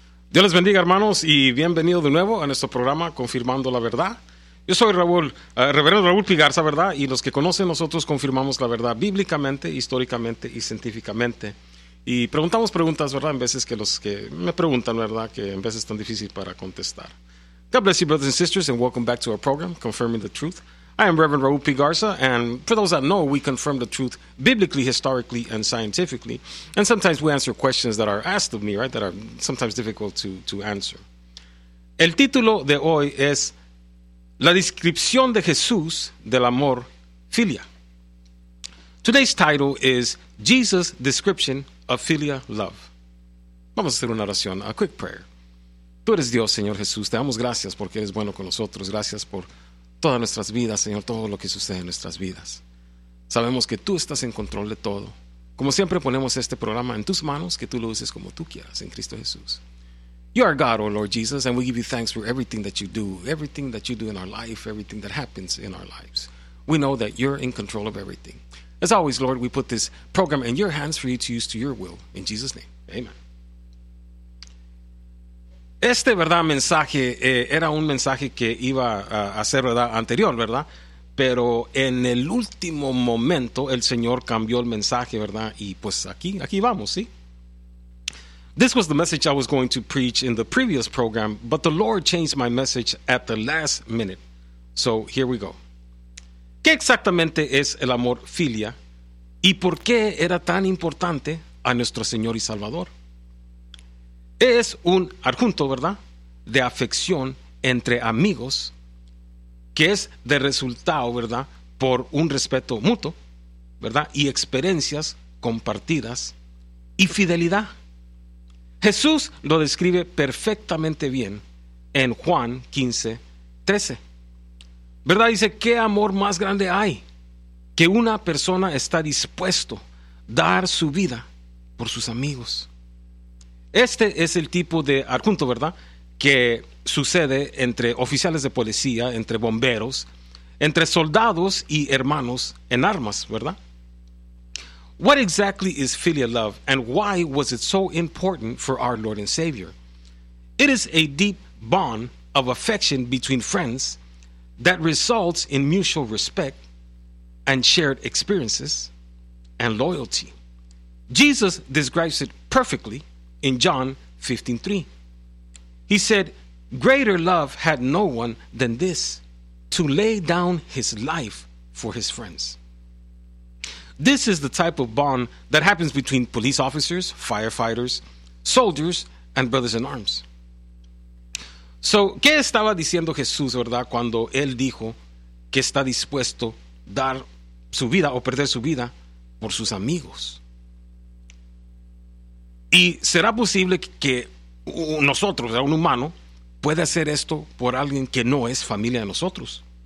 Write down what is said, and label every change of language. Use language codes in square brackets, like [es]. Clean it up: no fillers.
[es] Dios les bendiga, hermanos, y bienvenido de nuevo a nuestro programa Confirmando la Verdad. Yo soy Raúl, Reverendo Raúl Pigarza, ¿verdad? Y los que conocen, nosotros confirmamos la verdad bíblicamente, históricamente y científicamente. Y preguntamos preguntas, ¿verdad? En veces que los que me preguntan, ¿verdad? Que en veces es tan difícil para contestar. [en] God bless you, brothers and sisters, and welcome back to our program, Confirming the Truth. I am Reverend Raúl Pigarza, and for those that know, we confirm the truth biblically, historically, and scientifically. And sometimes we answer questions that are asked of me, right? That are sometimes difficult to answer. [es] El título de hoy es La Descripción de Jesús del Amor Filia. [en] Today's title is Jesus' Description of Filia Love. [es] Vamos a hacer una oración, [en] a quick prayer. [es] Tú eres Dios, Señor Jesús. Te damos gracias porque eres bueno con nosotros. Gracias por todas nuestras vidas, Señor, todo lo que sucede en nuestras vidas. Sabemos que tú estás en control de todo. Como siempre, ponemos este programa en tus manos, que tú lo uses como tú quieras en Cristo Jesús. [en] You are God, oh Lord Jesus, and we give you thanks for everything that you do in our life, everything that happens in our lives. We know that you're in control of everything. As always, Lord, we put this program in your hands for you to use to your will. In Jesus' name, amen. [es] Este, verdad, mensaje era un mensaje que iba a ser, verdad, anterior, verdad, pero en el último momento el Señor cambió el mensaje, verdad, y pues aquí vamos, ¿sí? [en] This was the message I was going to preach in the previous program, but the Lord changed my message at the last minute. So, here we go. [es] ¿Qué exactamente es el amor filia? ¿Y por qué era tan importante a nuestro Señor y Salvador? Es un adjunto, ¿verdad?, de afección entre amigos, que es de resultado, ¿verdad?, por un respeto mutuo, ¿verdad?, y experiencias compartidas y fidelidad. Jesús lo describe perfectamente bien en Juan 15, 13. ¿Verdad? Dice, ¿qué amor más grande hay que una persona está dispuesto a dar su vida por sus amigos? Este es el tipo de adjunto, ¿verdad?, que sucede entre oficiales de policía, entre bomberos, entre soldados y hermanos en armas, ¿verdad? [en] What exactly is filial love, and why was it so important for our Lord and Savior? It is a deep bond of affection between friends that results in mutual respect and shared experiences and loyalty. Jesus describes it perfectly in John 15:3. He said, "Greater love had no one than this, to lay down his life for his friends." This is the type of bond that happens between police officers, firefighters, soldiers, and brothers in arms. [es] So, ¿qué estaba diciendo Jesús, verdad, cuando él dijo que está dispuesto a dar su vida o perder su vida por sus amigos? ¿Y será posible que nosotros, un humano, pueda hacer esto por alguien que no es familia de nosotros?